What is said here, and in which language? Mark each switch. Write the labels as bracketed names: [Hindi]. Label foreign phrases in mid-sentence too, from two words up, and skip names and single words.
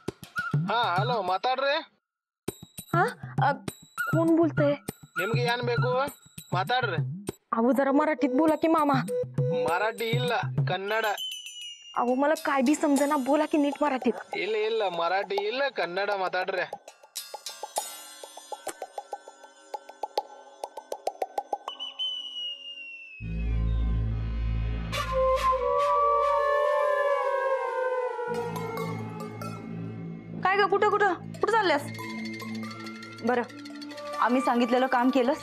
[Kannada] ಹಾ ಹಲೋ ಮಾತಾಡ್ರಿ. [Marathi] हा कोण बोलतंय? [Kannada] ನಿಮ್ಗೆ ಏನ್ ಬೇಕು ಮಾತಾಡ್ರಿ. [Marathi] अहो जरा मराठीत बोला की मामा. [Kannada] ಮರಾಠಿ ಇಲ್ಲ ಕನ್ನಡ. [Marathi] अहो मला काय बी समजेना, बोला की नीट मराठीत. [Kannada] ಇಲ್ಲ ಇಲ್ಲ ಮರಾಠಿ ಇಲ್ಲ ಕನ್ನಡ ಮಾತಾಡ್ರಿ. [Marathi] काय ग, कुठं कुठं कुठं चालल्यास? बरं, आम्ही सांगितलेलं काम केलंस?